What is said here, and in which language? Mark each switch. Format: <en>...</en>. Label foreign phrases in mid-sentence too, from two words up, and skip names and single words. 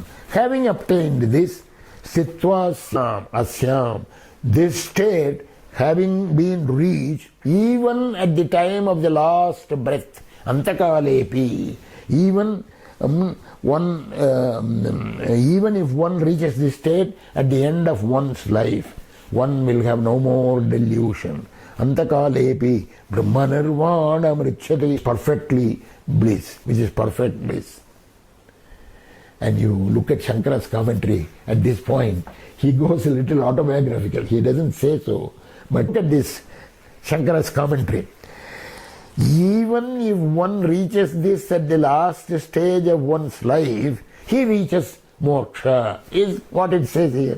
<en>Having obtained this,</en> <sa>स्थित्वा अस्याम्,</sa> <en>this state having been reached even at the time of the last breath, Antakalepi, even if one reaches this state at the end of one's life, one will have no more delusion.</en> <sa>अन्तकालेऽपि, ब्रह्मनिर्वाणम् ऋच्छति,</sa> <en>perfectly bliss, which is perfect bliss. And you look at Shankara's commentary at this point, he goes a little autobiographical. He doesn't say so, but look at this Shankara's commentary. Even if one reaches this at the last stage of one's life, he reaches moksha, is what it says here.</en>